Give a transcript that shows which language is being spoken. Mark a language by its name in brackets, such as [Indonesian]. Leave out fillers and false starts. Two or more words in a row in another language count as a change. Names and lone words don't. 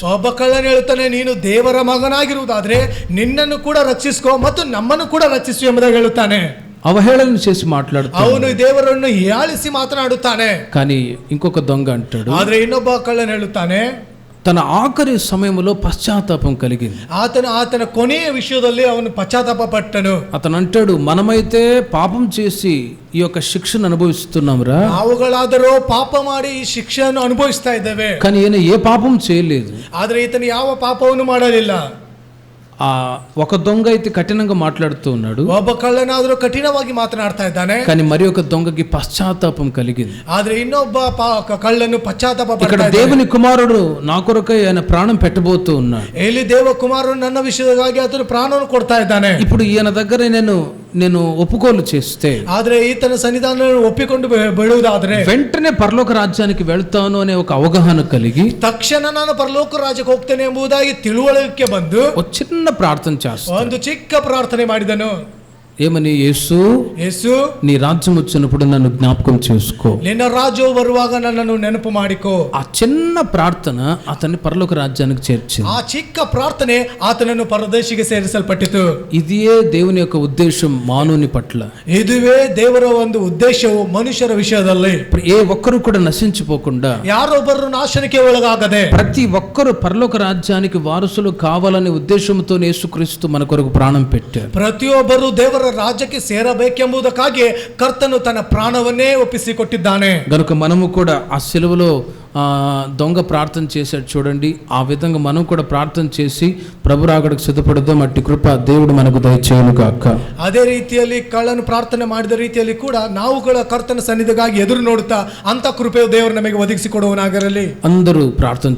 [Kannada] ಒಬ್ಬ ಕಳ್ಳನು ಹೇಳ್ತಾನೆ, ನೀನು ದೇವರ ಮಗನಾಗಿರುವುದಾದ್ರೆ ನಿನ್ನನ್ನು ಕೂಡ ರಕ್ಷಿಸ್ಕೋ ಮತ್ತು ನಮ್ಮನ್ನು ಕೂಡ ರಕ್ಷಿಸು ಎಂಬುದಾಗಿ ಹೇಳುತ್ತಾನೆ. [Telugu] అవహేళన చేసి మాట్లాడుతాడు. [Kannada] ಅವನು ದೇವರನ್ನು ಹೀಯಾಳಿಸಿ ಮಾತನಾಡುತ್ತಾನೆ. [Telugu] కానీ ఇంకొక దొంగ అంటాడు, [Kannada] ಆದ್ರೆ ಇನ್ನೊಬ್ಬ ಕಳ್ಳನು ಹೇಳುತ್ತಾನೆ, [Telugu] తన ఆఖరి సమయంలో పశ్చాత్తాపం కలిగింది. [Kannada] ಆತನ ಕೊನೆಯ ವಿಷಯದಲ್ಲಿ ಅವನು ಪಶ್ಚಾತ್ತಾಪ ಪಟ್ಟನು. [Telugu] అతను అంటాడు, మనమైతే పాపం చేసి ఈ యొక్క శిక్షను అనుభవిస్తున్నాంరా, [Kannada] ನಾವುಗಳಾದರೂ ಪಾಪ ಮಾಡಿ ಈ ಶಿಕ್ಷೆಯನ್ನು ಅನುಭವಿಸ್ತಾ ಇದ್ದೇವೆ. [Telugu] కానీ ఈయన ఏ పాపం చేయలేదు. [Kannada] ಆದ್ರೆ ಈತನು ಯಾವ ಪಾಪವನ್ನು ಮಾಡಲಿಲ್ಲ. [Telugu] ఆ ఒక దొంగ అయితే కఠినంగా మాట్లాడుతూ ఉన్నాడు, [Kannada] ಒಬ್ಬ ಕಳ್ಳನಾದರೂ ಕಠಿಣವಾಗಿ ಮಾತನಾಡ್ತಾ ಇದ್ದಾನೆ. [Telugu] కానీ మరి ఒక దొంగకి పశ్చాత్తాపం కలిగింది. [Kannada] ಆದ್ರೆ ಇನ್ನೊಬ್ಬ ಕಳ್ಳನು ಪಶ್ಚಾತ್ತಾಪ [Telugu] ఇక్కడ [Kannada] ಪಡ್ತಾ [Telugu] దేవుని కుమారుడు నా కొరకై ఆయన ప్రాణం పెట్టబోతూ ఉన్నాడు. [Kannada] ಇಲ್ಲಿ ದೇವಕುಮಾರನು ನನ್ನ ವಿಷಯವಾಗಿ ಆತನು ಪ್ರಾಣವನ್ನು ಕೊಡ್ತಾ ಇದ್ದಾನೆ. [Telugu] ఇప్పుడు ఈయన దగ్గర నేను ఒప్పుకోలు చేస్తే, [Kannada] ಆದ್ರೆ ಈತನ ಸನ್ನಿಧಾನ ಒಪ್ಪಿಕೊಂಡು ಬಿಡುವುದಾದ್ರೆ [Telugu] వెంటనే పరలోక రాజ్యానికి వెళ్తాను అనే ఒక అవగాహన కలిగి [Kannada] ತಕ್ಷಣ ನಾನು ಪರಲೋಕ ರಾಜ್ಯಕ್ಕೆ ಹೋಗ್ತೇನೆ ಎಂಬುದಾಗಿ ತಿಳುವಳಿಕೆ ಬಂದು [Telugu] ఒక చిన్న ప్రార్థన చేస్తాను. [Kannada] ಒಂದು ಚಿಕ್ಕ ಪ್ರಾರ್ಥನೆ ಮಾಡಿದನು. [Telugu] ఏమని, యేసు నీ రాజ్యం వచ్చినప్పుడు నన్ను జ్ఞాపకం చేసుకో. [Kannada] ನಿನ್ನ ರಾಜ್ಯವು ಬರುವಾಗ ನನ್ನನ್ನು ನೆನಪು ಮಾಡಿಕೋ. [Telugu] ఆ చిన్న ప్రార్థన అతన్ని పరలోక రాజ్యానికి చేర్చింది. [Kannada] ಆ ಚಿಕ್ಕ ಪ್ರಾರ್ಥನೆ ಆತನನ್ನು ಪರದೇಶಿಗೆ ಸೇರಿಸಲ್ಪಟ್ಟಿತು. [Telugu] ఇదియే దేవుని యొక్క ఉద్దేశం మానవుని పట్ల. [Kannada] ಇದುವೇ ದೇವರ ಒಂದು ಉದ್ದೇಶವು ಮನುಷ್ಯರ ವಿಷಯದಲ್ಲಿ. [Telugu] ఏ ఒక్కరు కూడా నశించిపోకుండా, [Kannada] ಯಾರೊಬ್ಬರು ನಾಶನಕ್ಕೆ ಒಳಗಾಗದೆ [Telugu] ప్రతి ఒక్కరు పరలోక రాజ్యానికి వారసులు కావాలనే ఉద్దేశంతో యేసుక్రీస్తు మన కొరకు ప్రాణం పెట్టారు. [Kannada] ಪ್ರತಿಯೊಬ್ಬರು ದೇವರ ರಾಜ್ಯಕ್ಕೆ ಸೇರಬೇಕೆಂಬುದಕ್ಕಾಗಿ ಕರ್ತನು ತನ್ನ ಪ್ರಾಣವನ್ನೇ ಒಪ್ಪಿಸಿಕೊಟ್ಟಿದ್ದಾನೆ. [Telugu] గనుక మనము కూడా ఆ సిలువలో దొంగ ప్రార్థన చేశాడు చూడండి, ఆ విధంగా మనం కూడా ప్రార్థన చేసి ప్రభు రాకడకు సిద్ధపడదాం. అట్టి కృప దేవుడు మనకు దయచేయును గాక. [Kannada] ಅದೇ ರೀತಿಯಲ್ಲಿ ಕಳ್ಳನು ಪ್ರಾರ್ಥನೆ ಮಾಡಿದ ರೀತಿಯಲ್ಲಿ ಕೂಡ ನಾವುಗಳ ಕರ್ತನ ಸನ್ನಿಧಿಗಾಗಿ ಎದುರು ನೋಡುತ್ತಾ ಅಂತ ಕೃಪೆಯು ದೇವರು ನಮಗೆ ಒದಗಿಸಿಕೊಡುವನಾಗಿರಲಿ. [Telugu] అందరూ ప్రార్థన